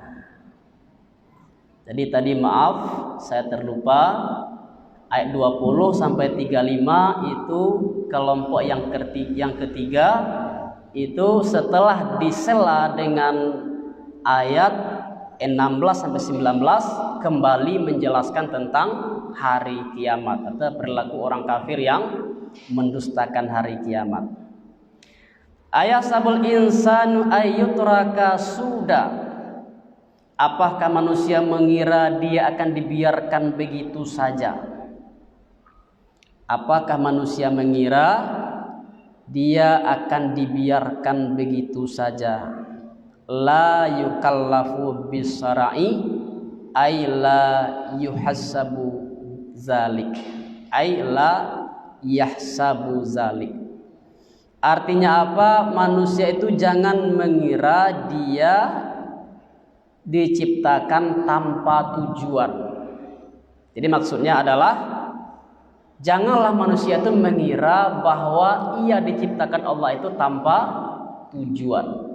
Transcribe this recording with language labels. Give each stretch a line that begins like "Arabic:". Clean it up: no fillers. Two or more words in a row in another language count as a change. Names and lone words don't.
Indonesian: Jadi tadi maaf saya terlupa, ayat 20 sampai 35 itu kelompok yang ketiga, itu setelah disela dengan ayat 16 sampai 19 kembali menjelaskan tentang hari kiamat atau perilaku orang kafir yang mendustakan hari kiamat.
Arabic: أيحسب الإنسان أن يترك سدى.
Indonesian: Apakah manusia mengira dia akan dibiarkan begitu saja? Apakah manusia mengira dia akan dibiarkan begitu saja?
Arabic: لا يكلف بشرائع أي لا يحاسب ذلك أي لا يحسب ذلك.
Indonesian: Artinya apa? Manusia itu jangan mengira dia diciptakan tanpa tujuan. Jadi maksudnya adalah janganlah manusia itu mengira bahwa ia diciptakan Allah itu tanpa tujuan.